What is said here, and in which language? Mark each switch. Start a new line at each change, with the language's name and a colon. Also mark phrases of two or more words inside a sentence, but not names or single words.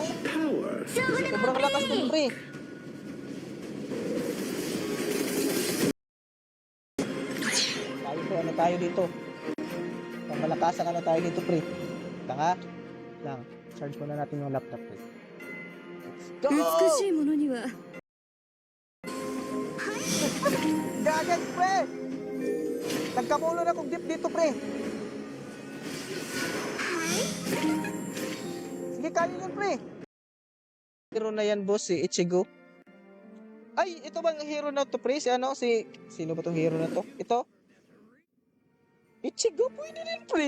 Filipino: Power. Sobrang lakas ng pre. Tayo, pre. Ano tayo dito? Pangmalakasan ano tayo dito, pre. Tanga. Lang. Charge muna natin yung laptop, pre.
English: Let's go!
Japanese: 美しいものには
Filipino: Gagan, pre! Nagkamulo na kong dip dito, pre. Sige, kaya yun, pre. Hero na yan, boss, si Ichigo. Ay, ito bang hero na to, pre? Si ano? Sino ba tong hero na to? Ito? Ichigo, pwede rin, pre.